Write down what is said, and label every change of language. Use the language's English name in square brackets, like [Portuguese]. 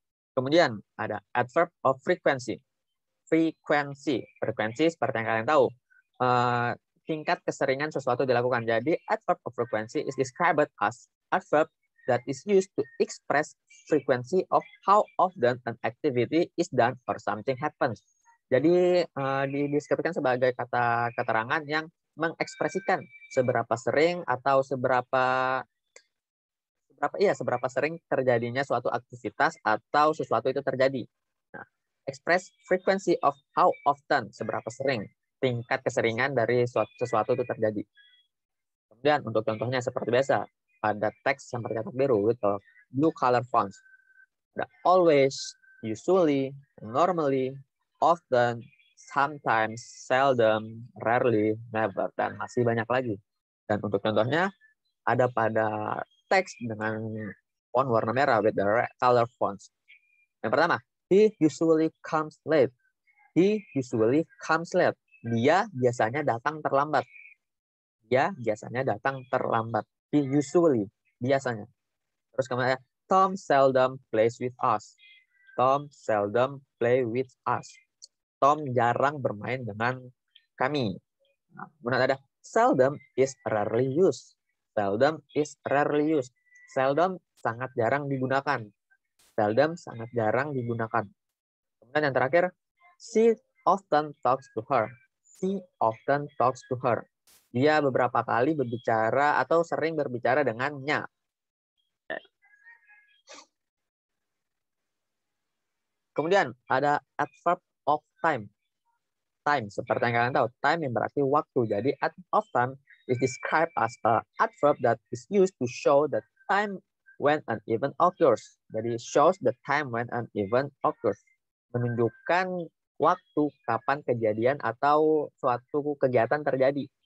[Indonesian] Kemudian ada adverb of frequency. Frekuensi seperti yang kalian tahu, tingkat keseringan sesuatu dilakukan. [English] Jadi adverb of frequency is described as adverb that is used to express frequency of how often an activity is done or something happens. [Indonesian] Jadi dideskripsikan sebagai kata keterangan yang mengekspresikan seberapa sering atau seberapa seberapa sering terjadinya suatu aktivitas atau sesuatu itu terjadi. Nah, [English] express frequency of how often, [Indonesian] seberapa sering, tingkat keseringan dari sesuatu itu terjadi. Kemudian untuk contohnya seperti biasa, pada teks yang bercetak biru [English] with the blue color fonts. [Indonesian] Ada [English] always, usually, normally, often, sometimes, seldom, rarely, never, [Indonesian] dan masih banyak lagi. Dan untuk contohnya, ada pada teks dengan font warna merah [English] with the red color fonts. [Indonesian] Yang pertama, [English] he usually comes late. He usually comes late. [Indonesian] Dia biasanya datang terlambat. Dia biasanya datang terlambat. [English] He usually, [Indonesian] biasanya. Terus kemudian, [English] Tom seldom plays with us. Tom seldom play with us. [Indonesian] Tom jarang bermain dengan kami. [English] Nah, kemudian ada seldom is rarely used. Seldom is rarely used. [Indonesian] Seldom sangat jarang digunakan. Seldom sangat jarang digunakan. Kemudian yang terakhir, [English] she often talks to her. She often talks to her. [Indonesian] Dia beberapa kali berbicara atau sering berbicara dengannya. Kemudian ada adverb of time. Time, seperti yang kalian tahu, time yang berarti waktu. [English] Jadi adverb of time is described as an adverb that is used to show the time when an event occurs. Jadi shows the time when an event occurs. [Indonesian] Menunjukkan waktu kapan kejadian atau suatu kegiatan terjadi.